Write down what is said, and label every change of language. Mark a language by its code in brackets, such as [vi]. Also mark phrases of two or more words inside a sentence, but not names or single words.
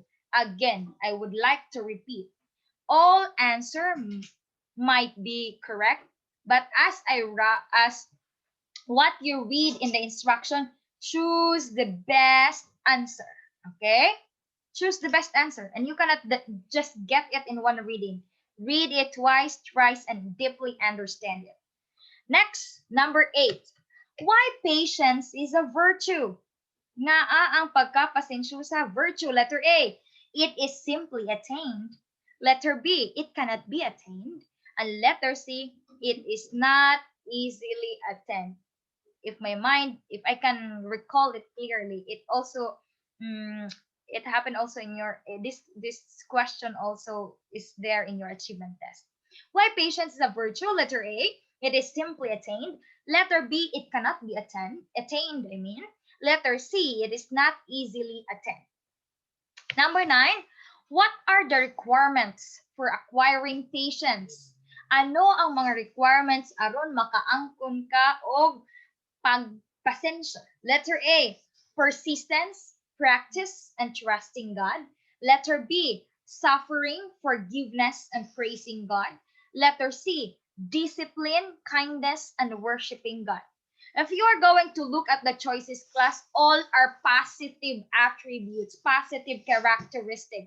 [en] Again, I would like to repeat, all answer might be correct, but as what you read in the instruction, choose the best answer. Okay? Choose the best answer, and you cannot just get it in one reading. Read it twice, thrice, and deeply understand it. Next, number 8. Why patience is a virtue? [hil] Ngaa ang pagkapasensyosa virtue. [en] Letter A, it is simply attained. Letter B, it cannot be attained. And letter C, it is not easily attained. If I can recall it clearly, it also, it happened also in your, this question also is there in your achievement test. Why patience is a virtue? Letter A, it is simply attained. Letter B, it cannot be attained, I mean. Letter C, it is not easily attained. Number 9, what are the requirements for acquiring patience? [ceb] Ano ang mga requirements aron makaangkon ka og pagpasensya? [en] Letter A, persistence, practice, and trusting God. Letter B, suffering, forgiveness, and praising God. Letter C, discipline, kindness, and worshiping God. If you are going to look at the choices class, all are positive attributes, positive characteristics.